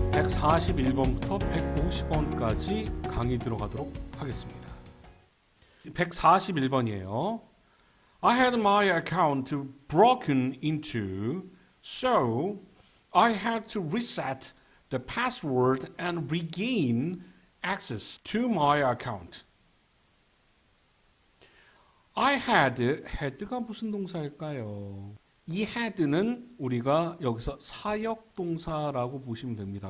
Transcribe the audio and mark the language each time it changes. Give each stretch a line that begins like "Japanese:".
Korean: 141번부터 150번까지 강의 들어가도록 하겠습니다. 141번이에요.
English: I had my account broken into, so I had to reset the password and regain access to my account.
Korean: I had가 무슨 동사일까요? 이 had는 우리가 여기서 사역동사라고 보시면 됩니다.